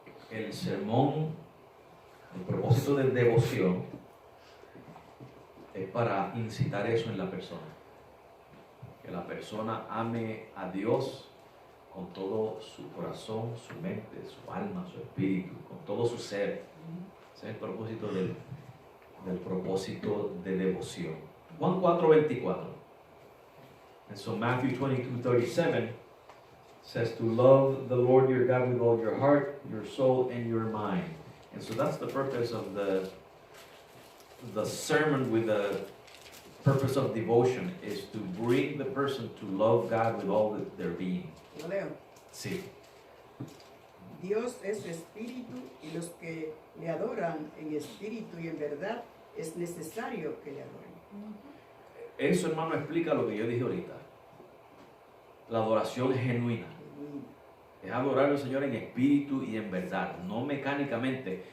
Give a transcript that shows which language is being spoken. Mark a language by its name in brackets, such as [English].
[Spanish] El sermón, el propósito de devoción es para incitar eso en la persona. Que la persona ame a Dios con todo su corazón, su mente, su alma, su espíritu, con todo su ser. Ese es el propósito del propósito de devoción. Juan 4:24. [English] And so Matthew 22:37 says to love the Lord your God with all your heart, your soul, and your mind. And so that's the purpose of the sermon with the purpose of devotion, is to bring the person to love God with all their being. [Spanish] Lo leo. Sí. Dios es espíritu y los que le adoran en espíritu y en verdad es necesario que le adoren. Eso, hermano, explica lo que yo dije ahorita. La adoración genuina. Es adorar al Señor en espíritu y en verdad, no mecánicamente.